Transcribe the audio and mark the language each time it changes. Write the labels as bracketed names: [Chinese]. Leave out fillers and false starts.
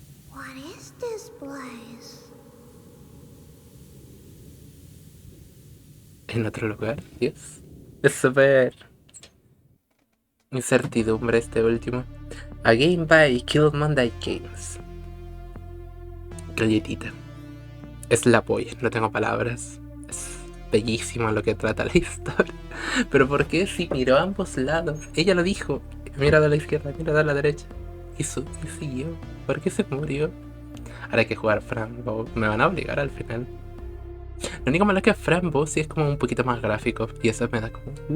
[English] What is this place? [Spanish] En otro lugar, Dios. Es súper incertidumbre este último. [English] A game by Kill Monday Games. [Spanish] Galletita. Es la polla, no tengo palabras. Es bellísimo lo que trata la historia. Pero ¿por qué si miró a ambos lados? Ella lo dijo. Mira a la izquierda, mira a la derecha. Y siguió. ¿Por qué se murió? Ahora hay que jugar Frambo. Me van a obligar al final. Lo único malo es que Frambo sí es como un poquito más gráfico. Y eso me da como...